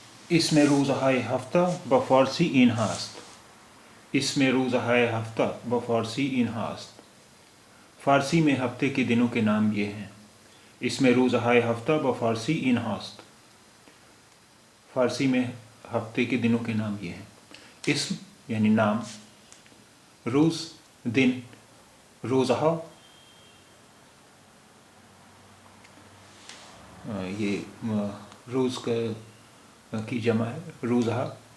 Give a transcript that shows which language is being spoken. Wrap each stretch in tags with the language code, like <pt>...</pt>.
<fa>اسم روزهای هفته به فارسی این هست. اسم روزهای ہفتہ بفارسی این هست.</fa> <ur>فارسی میں ہفتے کے دنوں کے نام یہ ہیں.</ur> <fa>اسم روزهای ہفتہ بفارسی این هست.</fa> <ur>فارسی میں ہفتے کے دنوں کے نام یہ ہیں. اسم یعنی نام، روز دن، روزہا یہ روز کی جمع ہے، روزہا.</ur>